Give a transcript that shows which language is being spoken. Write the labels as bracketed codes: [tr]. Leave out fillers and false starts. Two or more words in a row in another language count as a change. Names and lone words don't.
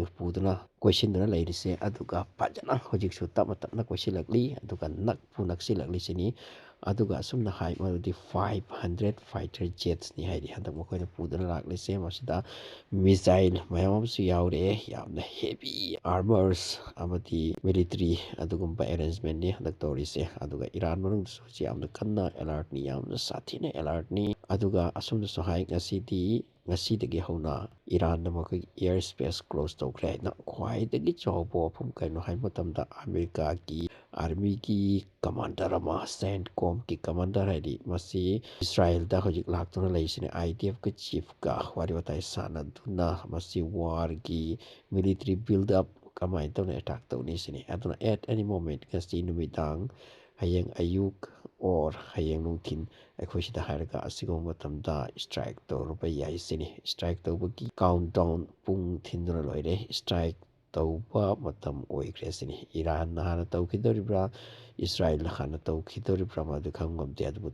[mni] puduna question dana leirise aduga pajana hoji su tap na question lakli aduga nak pu naksilak lisini aduga sumna hai maldi 500 [en] fighter jets [mni] ni hairi handak mokhoi pudana laklise masida missile mayam su yaure yamna [en] heavy armors [mni] amati military adugumba arrangement ni handak torise aduga Iran manung su yamna kanna alert ni yamna sathina alert ni aduga asumna su hai ngasidagi hauna Iran na mokhoi [en] air space close [mni] tokre na khwaidagi chawbo phum kaino hai matamda America ki army ki commander ama CENTCOM ki commander haidi masi Israel da hojik laktuna leisine IDF ka chief ka wari watai sana duna masi war ki [en] military build up [mni] kamai tawna attack tawni sini aduna [en] at any moment [mni] kasi numidang hayang ayuk or hayang nungthin ꯑꯩꯈꯣꯏ ꯁꯤꯗ ꯍꯥꯏꯔꯒ ꯑꯁꯤꯒꯨꯝꯕ ꯃꯇꯝꯗ ꯁ꯭ꯇ꯭ꯔꯥꯏꯛ ꯇꯧꯔꯨꯕ ꯌꯥꯏ ꯁꯤꯅꯤ ꯁ꯭ꯇ꯭ꯔꯥꯏꯛ ꯇꯧꯕꯒꯤ ꯀꯥꯎꯟꯇꯥꯎꯟ ꯄꯨꯡ ꯊꯤꯟꯗꯨꯅ ꯂꯣꯏꯔꯦ ꯁ꯭ꯇ꯭ꯔꯥꯏꯛ ꯇꯧꯕ ꯃꯇꯝ ꯑꯣꯏꯈ꯭ꯔꯦ ꯁꯤꯅꯤ ꯏꯔꯥꯟꯅ ꯍꯥꯟꯅ ꯇꯧꯈꯤꯗꯧꯔꯤꯕ꯭ꯔꯥ ꯏꯁꯔꯥꯏꯜꯅ ꯍꯥꯟꯅ ꯇꯧꯈꯤꯗꯧꯔꯤꯕ꯭ꯔꯥ ꯃꯗꯨ ꯈꯪꯉꯝꯗꯦ ꯑꯗꯨꯕꯨ